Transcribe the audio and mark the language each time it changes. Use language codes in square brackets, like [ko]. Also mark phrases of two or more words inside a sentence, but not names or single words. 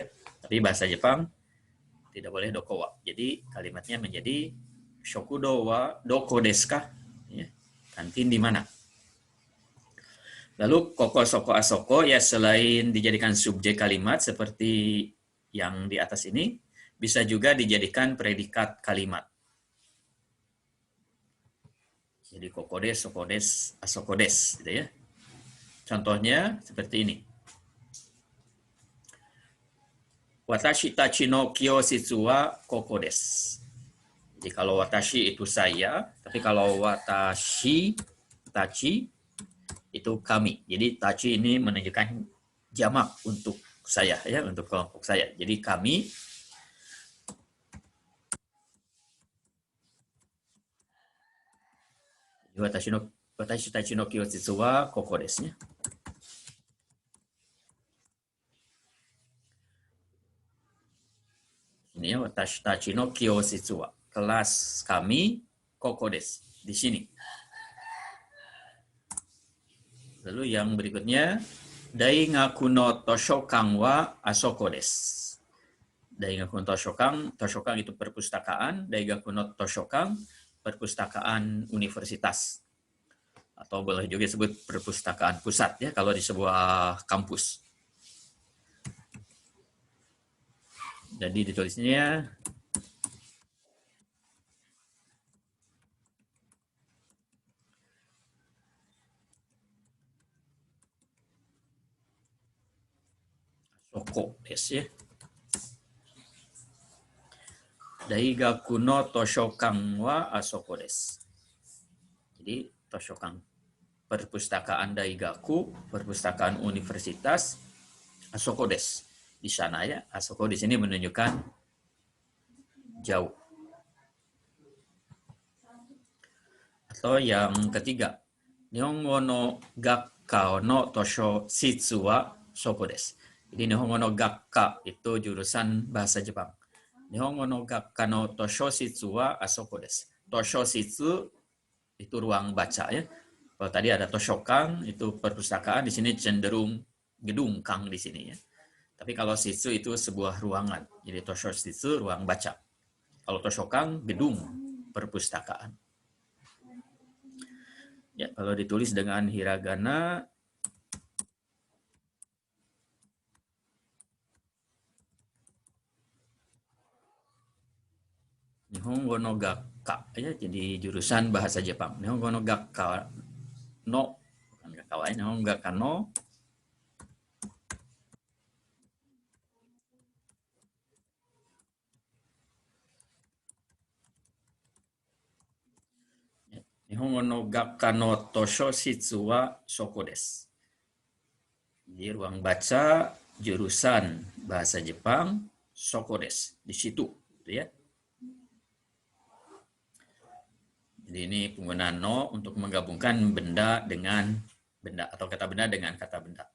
[id] Tapi bahasa Jepang tidak boleh [ja] どこは. [id] Jadi kalimatnya menjadi [ja] 食堂はどこですか? [id] Ya. Kantin di mana? Lalu [ja] ここ そこ あそこ, [id] ya, selain dijadikan subjek kalimat seperti yang di atas ini, bisa juga dijadikan predikat kalimat. [ja] Jadi ここです、そこです、あそこです, [id] gitu, ya. Contohnya seperti ini. [ja] 私たちの教室はここです. [id] Jadi kalau watashi itu saya, tapi kalau [ja] 私、たち [id] itu kami. Jadi tachi ini menunjukkan jamak untuk saya, ya, untuk kelompok saya. Jadi kami [ja] 私たちの教室はここです. [id] Ini ya, [ja] 私たちの教室は. [id] Kelas kami [ja] ここです. [id] Di sini. Lalu yang berikutnya, [ja] 大学の図書館はあそこです. 大学の図書館 [id] itu perpustakaan, [ja] 大学の図書館 [id] perpustakaan universitas. Atau boleh juga disebut perpustakaan pusat ya kalau di sebuah kampus. Jadi ditulisnya [ja] そこです [id] ya. [ja] 大学の図書館はあそこです. [id] Jadi toshokan perpustakaan Daigaku, perpustakaan universitas [ja] あそこです. [id] Di sana ya, asoko di sini menunjukkan jauh. Atau yang ketiga, [ja] 日本語の学科の図書室はそこです. [id] Jadi [ja] 日本語の学科 [id] itu jurusan bahasa Jepang. [ja] 日本語の学科の図書室はあそこです. 図書室 [id] itu ruang baca ya. Kalau tadi ada toshokan itu perpustakaan, di sini cenderung gedung kang di sini ya. Tapi kalau shitsu itu sebuah ruangan. Jadi [ja] 図書室 [id] ruang baca. Kalau toshokan gedung perpustakaan. Ya, kalau ditulis dengan hiragana [ja] 日本語の学科 [id] ya, jadi jurusan bahasa Jepang. [ja] 日本語の学科の bukan 学科は、日本語学科の日本語の学科の図書室はそこです. [id] Di ruang baca jurusan bahasa Jepang [ja] そこです, [id] di situ gitu ya. Jadi ini penggunaan no untuk menggabungkan benda dengan benda atau kata benda dengan kata benda.